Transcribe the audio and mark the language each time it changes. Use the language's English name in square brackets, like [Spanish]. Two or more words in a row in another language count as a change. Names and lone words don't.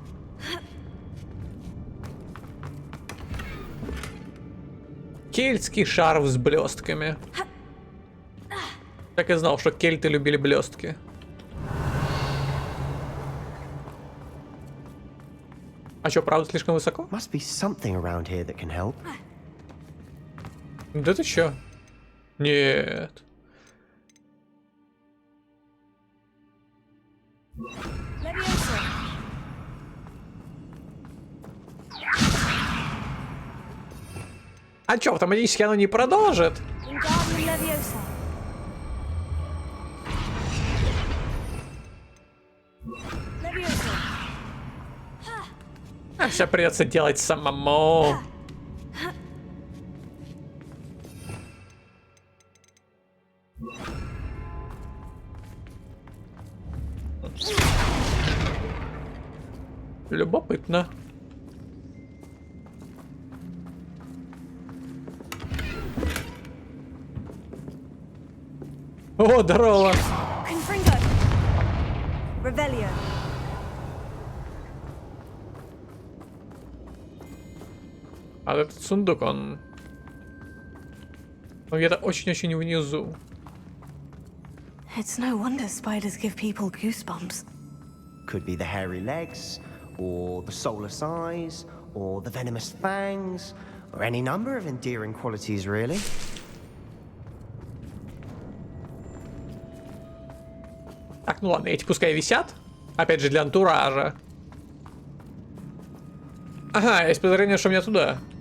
[Russian] Кельтский шарф с блестками. Так и знал, что кельты любили блестки. А что, правда слишком высоко? [English] Must be something around here that can help. [Russian] Да ты чё? Нет. Levioso. А чё, автоматически оно не продолжит? Wingardium Leviosa. Leviosa. А все придется делать самому. Любопытно. О, здорово. Confringo. Revelio. А этот сундук, он где-то очень-очень внизу. [English] It's no wonder spiders give people goosebumps. Could be the hairy legs, or the soulless eyes, or the venomous fangs, or any number of endearing qualities, really. [Russian] Так, ну ладно, эти пускай висят. Опять же, для антуража. Ага, есть подозрение, что мне туда.